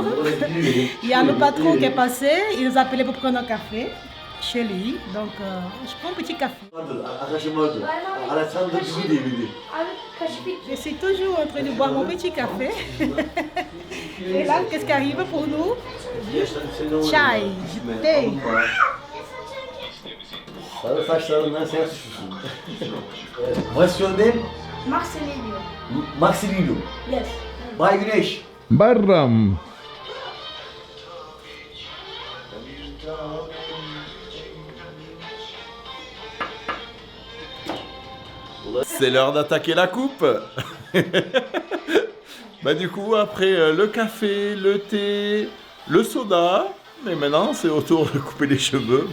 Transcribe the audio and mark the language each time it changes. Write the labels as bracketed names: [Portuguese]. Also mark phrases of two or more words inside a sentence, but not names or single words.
[French] Il y a le patron qui est passé, il nous a appelé pour prendre un café chez lui. Donc, je prends un petit café. Je suis toujours en train de boire mon petit café. Et là, qu'est-ce qui arrive pour nous? Chai, thé. [Turkish] Sarı saçlarından sen suçlusun. [English] What's your name? Marcelinho. Marcelino. Yes. [Turkish] Bay Güneş. Barram. [French] C'est l'heure d'attaquer la coupe. Bah du coup, après le café, le thé, le soda, mais maintenant c'est au tour de couper les cheveux.